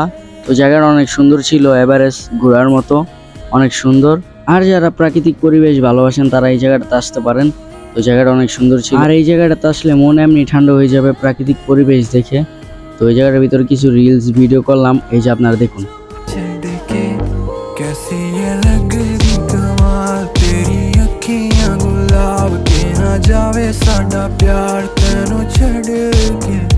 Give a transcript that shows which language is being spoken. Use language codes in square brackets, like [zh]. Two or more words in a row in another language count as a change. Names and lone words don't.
[bn] তো জায়গাটা অনেক সুন্দর ছিল, এভারেজ ঘোরার মতো, অনেক সুন্দর। আর যারা প্রাকৃতিক পরিবেশ ভালোবাসেন তারা এই জায়গাটাতে আসতে পারেন। তো জায়গাটা অনেক সুন্দর ছিল, আর এই জায়গাটাতে আসলে মন এমনি ঠান্ডা হয়ে যাবে প্রাকৃতিক পরিবেশ দেখে। তো এই জায়গাটার ভিতরে কিছু রিলস ভিডিও করলাম, এই যে আপনারা দেখুন। [hi] कैसी ये लग रही कमाल तेरी अखियां गुलाब के [pa] ਨਾ ਜਾਵੇ ਸਾਡਾ ਪਿਆਰ ਤੈਨੂੰ ਛੱਡ ਕੇ